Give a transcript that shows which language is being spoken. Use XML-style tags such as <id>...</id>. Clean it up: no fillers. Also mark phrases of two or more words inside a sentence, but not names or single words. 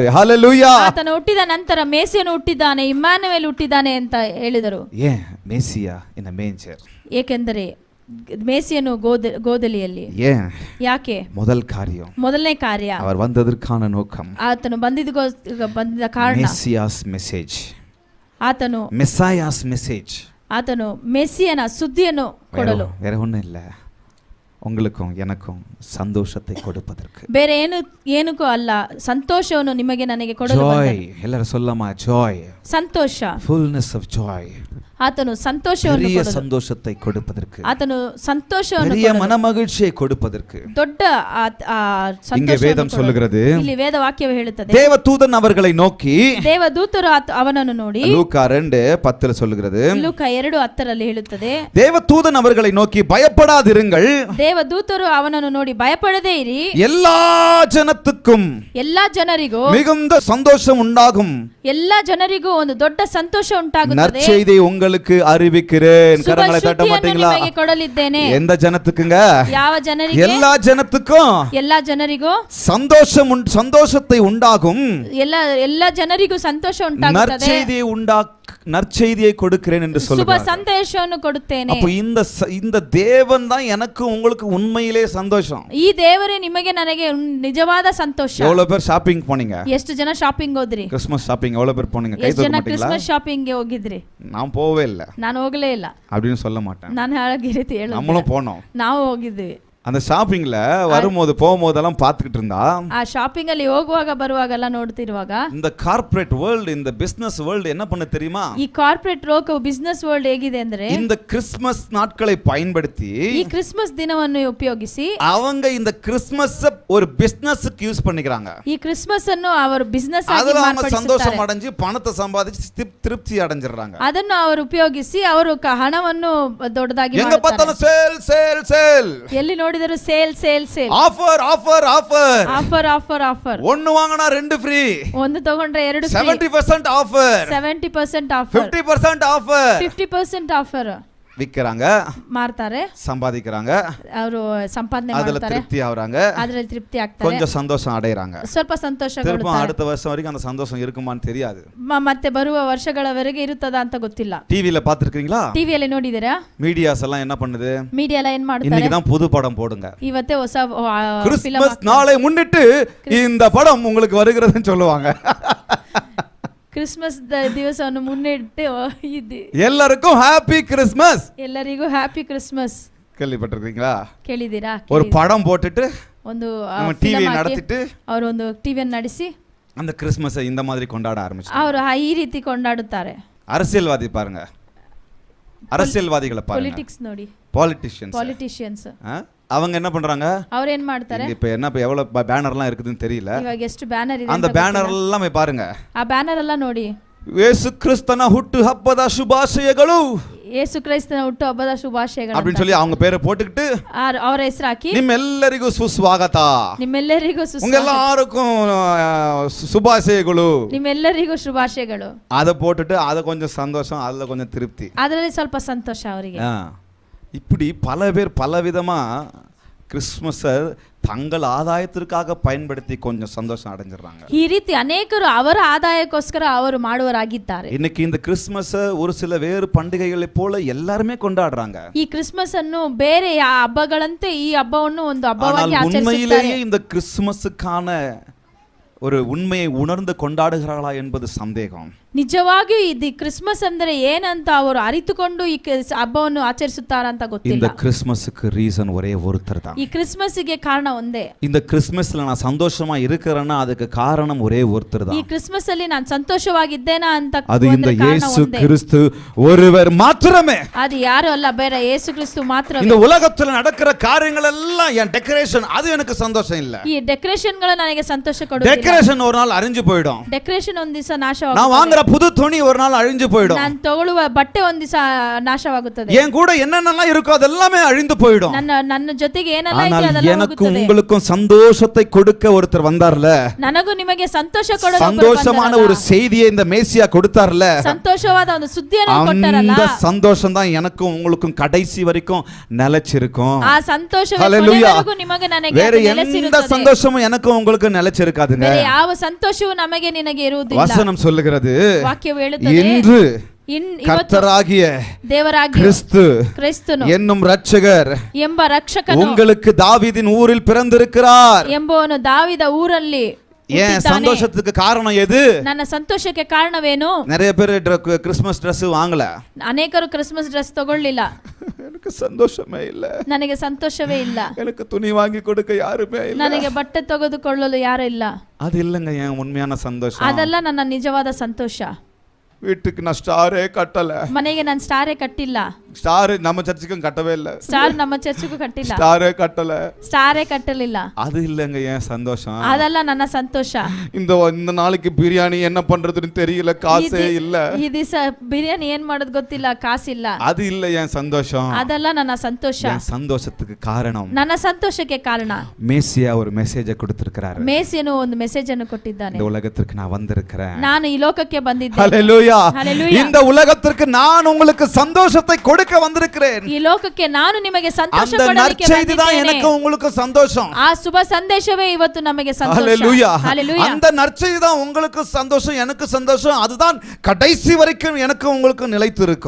<ta>ஹல்லேலூயா.</ta> <kn>ಆತನ ಹುಟ್ಟಿದ ನಂತರ ಮೇಸಿಯನು ಹುಟ್ಟಿದ್ದಾನೆ, ಇಮ್ಮಾನುವೇಲ್ ಹುಟ್ಟಿದ್ದಾನೆ ಅಂತ ಹೇಳಿದರು.</kn> <ta>ஏன் மேசியா</ta> <en>in a manger?</en> <kn>ಏಕೆಂದರೆ ಮೇಸಿಯನು ಗೋದಲಿಯಲ್ಲಿ.</kn> <ta>ஏன்?</ta> <kn>ಯಾಕೆ?</kn> <ta>முதல் காரியம்,</ta> <kn>ಮೊದಲನೇ ಕಾರ್ಯ,</kn> <ta>அவர் வந்ததற்கான நோக்கம்,</ta> <kn>ಆತನು ಬಂದಿದ್ದ ಕಾರಣ,</kn> <en>Messiah's message,</en> <kn>ಆತನು</kn> <en>Messiah's message,</en> <kn>ಆತನು ಮೆಸ್ಸಿಯನ ಸುದ್ದಿಯನ್ನು ಕೊಡಲು,</kn> <ta>வேற ஒண்ணும் இல்ல, உங்களுக்கும் எனக்கும் சந்தோஷத்தை கொடுப்பதற்கு.</ta> <kn>ಬೇರೆ ಏನಕ್ಕೂ ಅಲ್ಲ, ಸಂತೋಷವನ್ನು ನಿಮಗೆ ನನಗೆ ಕೊಡಲು ಬಂದನು. ಜಾಯ್, ಎಲ್ಲರೂ சொல்லமா ಜಾಯ್, ಸಂತೋಷ,</kn> <en>fullness of joy.</en> <kn>ಆತನು ಸಂತೋಷವನ್ನು</kn> <ta>பெரிய</ta> <kn>ಕೊಡಲು,</kn> <ta>சந்தோஷத்தை கொடுப்பதற்கு,</ta> <kn>ಆತನು ಸಂತೋಷವನ್ನು</kn> <ta>பெரிய</ta> <kn>ಕೊಡಲು,</kn> <ta>மனமகிழ்ச்சியை கொடுப்பதற்கு.</ta> <kn>ದೊಡ್ಡ</kn> <ta>இங்கே வேதம் சொல்லுகிறது,</ta> <kn>ಇಲ್ಲಿ ವೇದ ವಾಕ್ಯವು ಹೇಳುತ್ತದೆ,</kn> <ta>தேவதூதன் அவர்களை நோக்கி,</ta> <kn>ದೇವದೂತರು ಅವನನ್ನು ನೋಡಿ,</kn> <ta>லூக்கா 2:10 சொல்லுகிறது,</ta> <kn>ಲೂಕ 2:10 ಹೇಳುತ್ತದೆ,</kn> <ta>தேவதூதன் அவர்களை நோக்கி பயப்படாதிருங்கள்,</ta> <kn>ದೇವದೂತರು ಅವನನ್ನು ನೋಡಿ ಭಯಪಡದೇ ಇರಿ,</kn> <ta>எல்லா ஜனத்துக்கும்</ta> <kn>ಎಲ್ಲಾ ಜನರಿಗೂ</kn> <ta>மிகுந்த சந்தோஷம் உண்டாகும்,</ta> <kn>ಎಲ್ಲಾ ಜನರಿಗೂ ಒಂದು ದೊಡ್ಡ ಸಂತೋಷ ಉಂಟಾಗುತ್ತದೆ,</kn> <ta>நற்செய்தியை உங்கள் உங்களுக்கு அறிவிக்கிறேன்.</ta> <kn>ಶುಭ</kn> <ta>கரங்களை தட்ட</ta> <kn>ಸುದ್ದಿಯನ್ನು</kn> <ta>மாட்டீங்களா?</ta> <kn>ನಿಮಗೆ ಕೊಡಲಿದ್ದೇನೆ.</kn> <ta>எந்த ஜனத்துக்குங்க?</ta> <kn>ಯಾವ ಜನರಿಗೆ?</kn> <ta>எல்லா ஜனத்துக்கும்</ta> <kn>ಎಲ್ಲಾ ಜನರಿಗೂ</kn> <ta>சந்தோஷத்தை உண்டாகும்</ta> <kn>ಎಲ್ಲ ಜನರಿಗೂ ಸಂತೋಷ ಉಂಟಾಗುತ್ತದೆ.</kn> <ta>நற்செய்தியை கொடுக்கிறேன் என்று</ta> <kn>ಶುಭ</kn> <ta>சொல்லுகிறார்.</ta> <kn>ಸಂದೇಶವನ್ನು ಕೊಡುತ್ತೇನೆ.</kn> <ta>அப்ப இந்த தேவன் தான் எனக்கு உங்களுக்கு உண்மையிலே சந்தோஷம்.</ta> <kn>ಈ ದೇವರೇ ನಿಮಗೆ ನನಗೆ ನಿಜವಾದ ಸಂತೋಷ.</kn> <ta>எவ்வளவு பேர் ஷாப்பிங் போனீங்க?</ta> <kn>ಎಷ್ಟು ಜನ ಶಾಪಿಂಗ್ ಹೋದ್ರಿ?</kn> <en>Christmas shopping</en> <ta>எவ்வளவு பேர் போனீங்க? கை</ta> <kn>ಎಷ್ಟು</kn> <ta>தூக்க</ta> <kn>ಜನ</kn> <ta>மாட்டீங்களா?</ta> <en>Christmas shopping</en> <kn>ಗೆ ಹೋಗಿದ್ರಿ?</kn> <ta>நான் போவே இல்ல.</ta> <kn>ನಾನು ಹೋಗಲೇ ಇಲ್ಲ</kn> <ta>அப்படின்னு சொல்ல மாட்டேன்.</ta> <kn>ನಾನು ಹಾಗೆ ರೀತಿ ಹೇಳೋದು.</kn> <ta>நம்மளும் போனோம்.</ta> <kn>ನಾವು ಹೋಗಿದ್ವಿ.</kn> <ta>அந்த ஷாப்பிங்ல வரும்போது போகும்போதெல்லாம் பார்த்துக்கிட்டு இருந்தா</ta> <kn>ಆ ಶಾಪಿಂಗ್ ಅಲ್ಲಿ ಹೋಗುವಾಗ ಬರುವಾಗೆಲ್ಲ ನೋಡ್ತಿರುವಾಗ</kn> <ta>இந்த</ta> <en>corporate world</en> <ta>இந்த</ta> <en>business world</en> <ta>என்ன பண்ண தெரியுமா?</ta> <kn>ಈ ಕಾರ್ಪೊರೇಟ್ ಲೋಕವು</kn> <en>business world</en> <kn>ಹೇಗಿದೆ ಅಂದ್ರೆ</kn> <ta>இந்த கிறிஸ்மஸ் நாட்களை பயன்படுத்தி</ta> <kn>ಈ ಕ್ರಿಸ್ಮಸ್ ದಿನವನ್ನು ಉಪಯೋಗಿಸಿ</kn> <ta>அவங்க இந்த கிறிஸ்மஸ் ஒரு பிசினஸ்க்கு யூஸ் பண்ணிக்கிறாங்க.</ta> <kn>ಈ ಕ್ರಿಸ್ಮಸ್ ಅನ್ನು ಅವರು ಬಿಸಿನೆಸ್ ಆಗಿ</kn> <ta>அதுல அவங்க</ta> <kn>ಮಾರ್ಪಡಿಸುತ್ತಾರೆ.</kn> <ta>சந்தோஷம் அடைஞ்சு பணத்தை சம்பாதிச்சு திருப்தி அடைஞ்சிடுறாங்க.</ta> <kn>ಅದನ್ನು ಅವರು ಉಪಯೋಗಿಸಿ ಅವರು ಹಣವನ್ನು ದೊಡ್ಡದಾಗಿ</kn> <ta>எங்க</ta> <kn>ಮಾಡುತ್ತಾರೆ.</kn> <ta>பார்த்தாலும்</ta> <en>sale sale sale,</en> <kn>ಎಲ್ಲಿ ನೋಡಿದರೂ</kn> <en>sale sale sale, offer offer offer, offer offer offer,</en> <ta>ஒன்னு வாங்கினா ரெண்டு ஃப்ரீ,</ta> <kn>ಒಂದು ತಗೊಂಡ್ರೆ ಎರಡು ಫ್ರೀ,</kn> <ta>70% ஆஃபர்,</ta> <kn>70% ಆಫರ್,</kn> <ta>50% ஆஃபர்</ta> <kn>50% ಆಫರ್</kn> <ta>விக்கிறாங்க,</ta> <kn>ಮಾರ್ತಾರೆ,</kn> <ta>சம்பாதிக்கிறாங்க,</ta> <kn>ಅವರು ಸಂಪಾದನೆ</kn> <ta>அதுல</ta> <kn>ಮಾಡ್ತಾರೆ,</kn> <ta>திருப்தி ஆகுறாங்க,</ta> <kn>ಅದರಲ್ಲಿ ತೃಪ್ತಿ ಆಗ್ತಾರೆ,</kn> <ta>கொஞ்சம் சந்தோஷம் அடையறாங்க.</ta> <kn>ಸ್ವಲ್ಪ ಸಂತೋಷ</kn> <ta>திரும்ப அடுத்த வருஷம் வரைக்கும் அந்த சந்தோஷம் இருக்குமான்னு தெரியாது.</ta> <kn>ಮತ್ತೆ ಬರುವ ವರ್ಷಗಳವರೆಗೆ ಇರುತ್ತದಾ ಅಂತ ಗೊತ್ತಿಲ್ಲ.</kn> <ta>டிவில பாத்துருக்கீங்களா?</ta> <kn>ಟಿವಿಯಲ್ಲಿ ನೋಡಿದಿರಾ?</kn> <ta>மீடியாஸ் எல்லாம் என்ன பண்ணுது?</ta> <kn>ಮೀಡಿಯಾ ಎಲ್ಲ ಏನ್ ಮಾಡ್ತಾರೆ?</kn> <ta>இன்னைக்கு தான் புது படம் போடுங்க,</ta> <kn>ಇವತ್ತೇ ಹೊಸ</kn> <ta>கிறிஸ்மஸ் நாளை முன்னிட்டு இந்த படம் உங்களுக்கு வருகிறதுன்னு சொல்லுவாங்க.</ta> <kn>ಕ್ರಿಸ್ಮಸ್ ದಿವಸವನ್ನು ಮುನ್ನಿಟ್ಟು</kn> <ta>எல்லாருக்கும்</ta> <en>happy Christmas,</en> <kn>ಎಲ್ಲರಿಗೂ</kn> <en>happy Christmas.</en> <ta>கேள்விப்பட்டிருக்கீங்களா?</ta> <kn>ಕೇಳಿದ್ದೀರಾ?</kn> <ta>ஒரு படம் போட்டுட்டு</ta> <kn>ಒಂದು</kn> <ta>டிவி நடத்திட்டு</ta> <kn>ಅವರು ಒಂದು ಟಿವಿಯನ್ನು ನಡೆಸಿ</kn> <ta>அந்த கிறிஸ்மஸை இந்த மாதிரி கொண்டாட ஆரம்பிச்சாங்க.</ta> <kn>ಅವರು ಈ ರೀತಿ ಕೊಂಡಾಡುತ್ತಾರೆ.</kn> <ta>அரசியல்வாதி பாருங்க, அரசியல்வாதிகளை பாருங்க,</ta> <kn>ಪೊಲಿಟಿಕ್ಸ್ ನೋಡಿ,</kn> <ta>பாலிட்டிஷியன்ஸ் அவங்க என்ன பண்றாங்க?</ta> <kn>ಅವರು ಏನ್ ಮಾಡ್ತಾರೆ?</kn> <ta>இப்ப என்ன இப்ப எவ்வளவு பேனர்லாம் இருக்குதுன்னு தெரியல.</ta> <kn>ಇವಾಗ ಎಷ್ಟು ಬ್ಯಾನರ್ ಇದೆ</kn> <ta>அந்த பேனர் எல்லாம் பாருங்க,</ta> <kn>ಆ ಬ್ಯಾನರ್ ಎಲ್ಲ ನೋಡಿ, ಯೇಸು ಕ್ರಿಸ್ತನ ಹುಟ್ಟು ಹಬ್ಬದ ಶುಭಾಶಯಗಳು, ಯೇಸು ಕ್ರಿಸ್ತನ ಹುಟ್ಟು ಹಬ್ಬದ ಶುಭಾಶಯಗಳು</kn> <ta>அப்படின்னு சொல்லி அவங்க பேரை போட்டுக்கிட்டு</ta> <kn>ಅವರ ಹೆಸರು ಹಾಕಿ ನಿಮ್ಮೆಲ್ಲರಿಗೂ ಸುಸ್ವಾಗತ, ನಿಮ್ಮೆಲ್ಲರಿಗೂ</kn> <ta>உங்க எல்லாருக்கும் சுபாஷயಗಳು,</ta> <kn>ನಿಮ್ಮೆಲ್ಲರಿಗೂ ಶುಭಾಶಯಗಳು</kn> <ta>அதை போட்டுட்டு அதை கொஞ்சம் சந்தோஷம், அதுல கொஞ்சம் திருப்தி,</ta> <kn>ಅದರಲ್ಲಿ ಸ್ವಲ್ಪ ಸಂತೋಷ ಅವರಿಗೆ.</kn> <ta>இப்படி பல பேர் பலவிதமா கிறிஸ்மஸை தங்கள் ஆதாயத்திற்காக பயன்படுத்தி கொஞ்சம் சந்தோஷம் அடைஞ்சிடறாங்க.</ta> <kn>ಈ ರೀತಿ ಅನೇಕರು ಅವರ ಆದಾಯಕ್ಕೋಸ್ಕರ ಅವರು ಮಾಡುವರಾಗಿದ್ದಾರೆ.</kn> <ta>இன்னைக்கு இந்த கிறிஸ்மஸ் ஒரு சில வேறு பண்டிகைகளை போல எல்லாருமே கொண்டாடுறாங்க.</ta> <kn>ಈ ಕ್ರಿಸ್ಮಸ್ ಅನ್ನು ಬೇರೆ ಹಬ್ಬಗಳಂತೆ ಈ ಹಬ್ಬವನ್ನು ಒಂದು ಹಬ್ಬವಾಗಿ</kn> <ta>ஆனால்</ta> <kn>ಆಚರಿಸುತ್ತಾರೆ.</kn> <ta>உண்மையிலேயே இந்த கிறிஸ்மஸுக்கான ஒரு உண்மையை உணர்ந்து கொண்டாடுகிறார்களா என்பது சந்தேகம்.</ta> <kn>ನಿಜವಾಗಿಯೂ ಇದು ಕ್ರಿಸ್ಮಸ್ ಅಂದರೆ ಏನಂತ ಅವರು ಅರಿತುಕೊಂಡು ಈ ಹಬ್ಬವನ್ನು ಆಚರಿಸುತ್ತಾರಾ ಅಂತ ಗೊತ್ತಿಲ್ಲ.</kn> <ta>இந்த கிறிஸ்மஸுக்கு ரீசன் ஒரே ஒருத்தர் தான்.</ta> <kn>ಈ ಕ್ರಿಸ್ಮಸ್ಗೆ ಕಾರಣ ಒಂದೇ.</kn> <ta>இந்த கிறிஸ்மஸ்ல நான் சந்தோஷமா இருக்கிறேன்னா அதுக்கு காரணம் ஒரே ஒருத்தர் தான்.</ta> <kn>ಈ ಕ್ರಿಸ್ಮಸ್ ಅಲ್ಲಿ ನಾನು ಸಂತೋಷವಾಗಿದ್ದೇನಾ ಅಂತ</kn> <ta>அது இந்த இயேசு கிறிஸ்து ஒருவர் மாத்திரமே.</ta> <kn>ಅದು ಯಾರು ಅಲ್ಲ, ಬೇರೆ ಯೇಸು ಕ್ರಿಸ್ತು ಮಾತ್ರ.</kn> <ta>இந்த உலகத்துல நடக்கிற காரியங்கள் எல்லாம் என் டெக்கரேஷன், அது எனக்கு சந்தோஷம் இல்ல.</ta> <kn>ಈ ಡೆಕೋರೇಷನ್ಗಳು ನನಗೆ ಸಂತೋಷ ಕೊಡುವುದಿಲ್ಲ.</kn> <ta>டெக்கரேஷன் ஒரு நாள் அழிஞ்சு போய்டும்.</ta> <kn>ಡೆಕೋರೇಷನ್ ಒಂದು ದಿವಸ ನಾಶವಾಗುತ್ತೆ.</kn> <ta>நான் வாங்குற புது துணி ஒரு நாள் அழிஞ்சு போய்டும்.</ta> <kn>ನಾನು ತಗೊಳ್ಳುವ ಬಟ್ಟೆ ಒಂದು ದಿವಸ ನಾಶವಾಗುತ್ತದೆ.</kn> <ta>என் கூட என்னென்னலாம் இருக்கோ அதெல்லாமே அழிந்து போய்டும்.</ta> <kn>ನನ್ನ ಜೊತೆಗೆ ಏನೆಲ್ಲ ಇದೆ ಅದೆಲ್ಲ ಹೋಗುತ್ತದೆ.</kn> <ta>எனக்கு உங்களுக்கும் சந்தோஷத்தை கொடுக்க ஒருத்தர் வந்தார்ல,</ta> <kn>ನನಗೂ ನಿಮಗೆ ಸಂತೋಷ ಕೊಡಲು</kn> <ta>சந்தோஷமான ஒரு செய்தியை இந்த மேசியா கொடுத்தார்ல,</ta> <kn>ಸಂತೋಷವಾದ ಒಂದು ಸುದ್ದಿಯನ್ನು ಕೊಟ್ಟರಲ್ಲ,</kn> <ta>அந்த சந்தோஷம் தான் எனக்கும் உங்களுக்கும் கடைசி வரைக்கும் நிலைச்சிருக்கும்.</ta> <kn>ಆ ಸಂತೋಷವೇ ಕೊನೆವರೆಗೂ ನಿಮಗೆ ನನಗೆ</kn> <ta>வேற எந்த சந்தோஷமும் எனக்கும் உங்களுக்கு நிலைச்சிருக்காதுங்க.</ta> <kn>ಬೇರೆ ಯಾವ ಸಂತೋಷವೂ ನಮಗೆ ನಿನಗೆ ಇರುವುದಿಲ್ಲ.</kn> <ta>வசனம் சொல்லுகிறது,</ta> <kn>ವಾಕ್ಯವು ಹೇಳುತ್ತದೆ,</kn> <ta>இன்று</ta> <kn>ಕರ್ತರಾಗಿಯ ದೇವರಾಗಿಯ ಕ್ರಿಸ್ತನು</kn> <ta>என்னும் ரட்சகர்</ta> <kn>ಎಂಬ ರಕ್ಷಕನು</kn> <ta>உங்களுக்கு தாவீதின் ஊரில் பிறந்திருக்கிறார்.</ta> <kn>ಎಂಬವನು ದಾವಿದ ಊರಲ್ಲಿ</kn> <ta>ஏன் சந்தோஷத்துக்கு காரணம் எது?</ta> <kn>ನನ್ನ ಸಂತೋಷಕ್ಕೆ ಕಾರಣವೇನು?</kn> <ta>நிறைய பேர்</ta> <en>Christmas Dress</en> <ta>வாங்கல,</ta> <kn>ಅನೇಕರು</kn> <en>Christmas dress</en> <kn>ತಗೊಳ್ಳಿಲ್ಲ.</kn> <ta>எனக்கு சந்தோஷமே இல்ல,</ta> <kn>ನನಗೆ ಸಂತೋಷವೇ ಇಲ್ಲ,</kn> <ta>எனக்கு துணி வாங்கி கொடுக்க யாருமே இல்ல,</ta> <kn>ನನಗೆ ಬಟ್ಟೆ ತೆಗೆದುಕೊಳ್ಳಲು ಯಾರು ಇಲ್ಲ.</kn> <ta>அது இல்லங்க என் உண்மையான சந்தோஷம்.</ta> <kn>ಅದಲ್ಲ ನನ್ನ ನಿಜವಾದ ಸಂತೋಷ.</kn> <ta>வீட்டுக்கு நான் ஸ்டாரே கட்டல,</ta> <kn>ಮನೆಗೆ ನಾನು ಸ್ಟಾರೇ ಕಟ್ಟಿಲ್ಲ,</kn> <ta>ஸ்டார் நம்ம சர்ச்சுக்கும் கட்டவே இல்ல,</ta> <kn>ಸ್ಟಾರ್ ನಮ್ಮ ಚರ್ಚ್ಗೂ ಕಟ್ಟಿಲ್ಲ,</kn> <ta>ஸ்டாரே கட்டல.</ta> <kn>ಸ್ಟಾರೇ ಕಟ್ಟಲಿಲ್ಲ.</kn> <ta>அது இல்லங்க என் சந்தோஷம்.</ta> <kn>ಅದಲ್ಲ ನನ್ನ ಸಂತೋಷ.</kn> <ta>இந்த நாளைக்கு பிரியாணி என்ன பண்றதுன்னு தெரியல, காசே இல்ல.</ta> <kn>ಈ ದಿವಸ ಬಿರಿಯಾನಿ ಏನ್ ಮಾಡೋದು ಗೊತ್ತಿಲ್ಲ, ಕಾಸಿಲ್ಲ.</kn> <ta>அது இல்ல என் சந்தோஷம்.</ta> <kn>ಅದಲ್ಲ ನನ್ನ ಸಂತೋಷ.</kn> <ta>என் சந்தோஷத்துக்கு காரணம்</ta> <kn>ನನ್ನ ಸಂತೋಷಕ್ಕೆ ಕಾರಣ</kn> <ta>மேசியா ஒரு மெசேஜை கொடுத்திருக்கிறாரு.</ta> <kn>ಮೇಸಿಯನು ಒಂದು ಮೆಸೇಜ್ ಅನ್ನು ಕೊಟ್ಟಿದ್ದಾನೆ.</kn> <ta>இந்த உலகத்திற்கு நான் வந்திருக்கிறேன்.</ta> <kn>ನಾನು ಈ ಲೋಕಕ್ಕೆ ಬಂದಿದ್ದೇನೆ.</kn> <ta>ஹல்லேலூயா. ஹல்லேலூயா. இந்த உலகத்திற்கு நான் உங்களுக்கு சந்தோஷத்தை கொடுக்க வந்திருக்கிறேன்.</ta> <kn>ಈ ಲೋಕಕ್ಕೆ ನಾನು ನಿಮಗೆ ಸಂತೋಷ</kn> <ta>அந்த</ta> <kn>ಕೊಡಲಿಕ್ಕೆ</kn> <ta>நற்செய்தி தான்</ta> <kn>ಬಂದಿದ್ದೇನೆ.</kn> <ta>எனக்கு உங்களுக்கு சந்தோஷம்.</ta> <kn>ಆ ಶುಭ ಸಂದೇಶವೇ ಇವತ್ತು ನಮಗೆ ಸಂತೋಷ.</kn> <ta>ஹல்லேலூயா. ஹல்லேலூயா. அந்த நற்செய்தி தான் உங்களுக்கு சந்தோஷம், எனக்கு சந்தோஷம். அதுதான் கடைசி வரைக்கும் எனக்கு உங்களுக்கு நிலைத்து இருக்கும்.</ta>